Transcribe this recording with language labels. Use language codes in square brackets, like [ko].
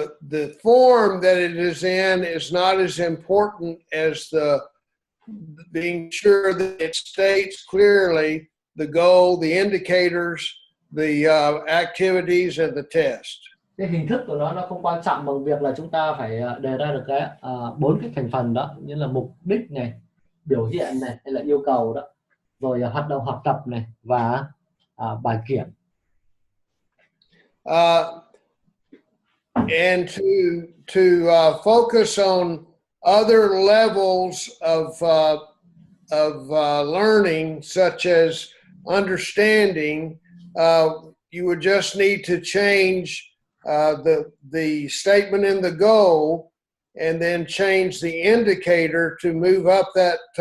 [en] The form that it is in is not as important as the being sure that it states clearly the goal, the indicators, the activities, and the test. [vi] Cái hình thức của nó không quan trọng bằng việc là chúng ta phải đề ra được cái 4 cái thành phần đó, như là mục đích này, biểu hiện này, hay là yêu cầu đó, rồi hoạt động học tập này và bài kiểm. [en] And to focus on other levels of learning, such as understanding, you would just need to change the statement in the goal, and then change the indicator to move up that